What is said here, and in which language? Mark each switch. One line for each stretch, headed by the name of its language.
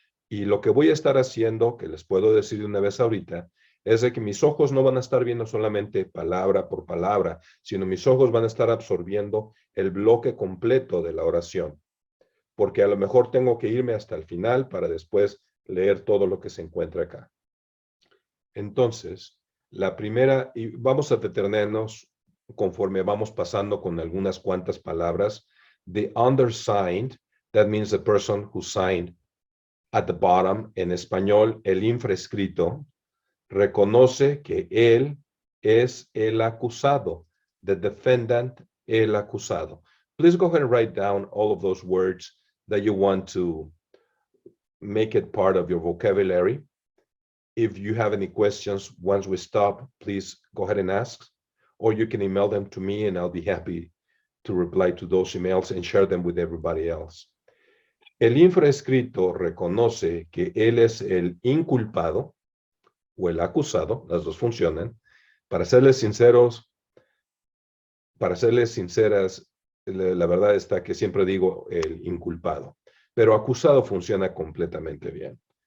Spanish: Y lo que voy a estar haciendo, que les puedo decir de una vez ahorita, es de que mis ojos no van a estar viendo solamente palabra por palabra, sino mis ojos van a estar absorbiendo el bloque completo de la oración. Porque a lo mejor tengo que irme hasta el final para después leer todo lo que se encuentra acá. Entonces, la primera, y vamos a detenernos conforme vamos pasando con algunas cuantas palabras.
English: The undersigned, that means the person who signed at the bottom.
Spanish: En español, el infraescrito reconoce que él es el acusado.
English: The defendant,
Spanish: el acusado.
English: Please go ahead and write down all of those words that you want to make it part of your vocabulary. If you have any questions, once we stop, please go ahead and ask, or you can email them to me and I'll be happy to reply to those emails and share them with everybody else.
Spanish: El infraescrito reconoce que él es el inculpado o el acusado, las dos funcionan. Para serles sinceros, para serles sinceras, la verdad está que siempre digo el inculpado, pero acusado funciona completamente bien.